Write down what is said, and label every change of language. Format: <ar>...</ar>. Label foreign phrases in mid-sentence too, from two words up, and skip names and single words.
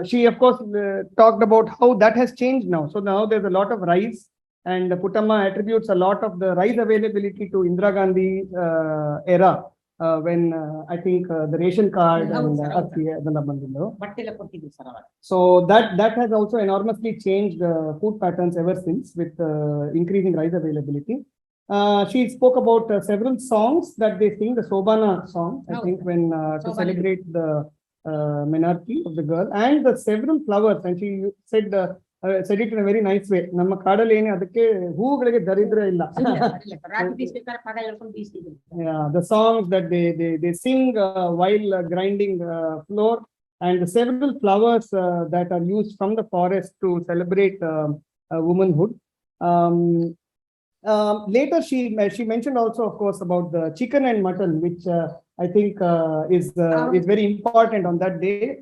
<en>She, of course, talked about how that has changed now. So now there's a lot of rice, and Puttama attributes a lot of the rice availability to Indira Gandhi era, when I think the ration card and so that has also enormously changed food patterns ever since, with increasing rice availability. She spoke about several songs that they sing, the Sobana song, I think, when to celebrate the menarche of the girl, and the several flowers. And she said it in a very nice way.</en> <kn>ನಮ್ಮ ಕಾಡಲ್ ಏನೆ ಅದಕ್ಕೆ ಹೂಗಳಿಗೆ ದರಿದ್ರ ಇಲ್ಲ.</kn> <en>Yeah, the songs that they sing while grinding flour, and the several flowers that are used from the forest to celebrate womanhood. Later, she mentioned also, of course, about the chicken and mutton, which I think is very important on that day.</en>